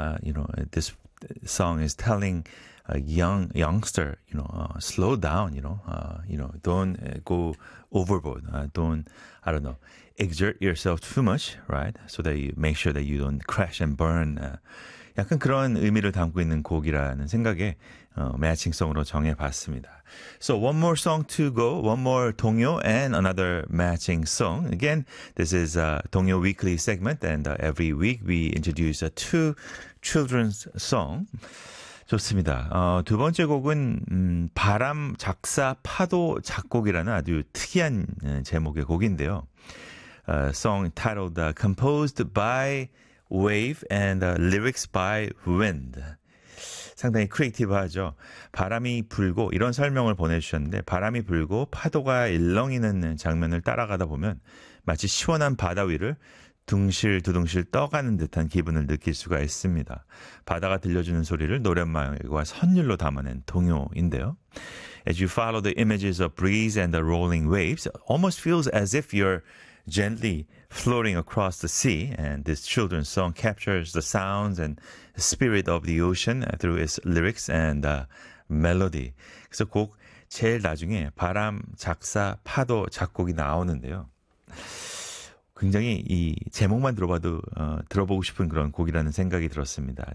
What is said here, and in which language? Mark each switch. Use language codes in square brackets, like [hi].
[en] You know, this song is telling a youngster, you know, slow down, you know, don't go overboard. Don't exert yourself too much, right? So that you make sure that you don't crash and burn. [ko] 약간 그런 의미를 담고 있는 곡이라는 생각에 매칭송으로 정해봤습니다. [en] So one more song to go, one more 동요 and another matching song. Again, this is a 동요 weekly segment and every week we introduce two children's song. [ko] 좋습니다. 두 번째 곡은 바람 작사 파도 작곡이라는 아주 특이한 제목의 곡인데요. [en] Song titled Composed by Wave and Lyrics by Wind. [ko] 상당히 크리에이티브하죠. 바람이 불고 이런 설명을 보내주셨는데 바람이 불고 파도가 일렁이는 장면을 따라가다 보면 마치 시원한 바다 위를 둥실 두둥실 떠가는 듯한 기분을 느낄 수가 있습니다. 바다가 들려주는 소리를 노랫말과 선율로 담아낸 동요인데요. [en] As you follow the images of breeze and the rolling waves, almost feels as if you're gently floating across the sea, and this children's song captures the sounds and spirit of the ocean through its lyrics and melody. [ko] 그래서 곡 제일 나중에 바람 작사 파도 작곡이 나오는데요. 굉장히 이 제목만 들어봐도 들어보고 싶은 그런 곡이라는 생각이 들었습니다.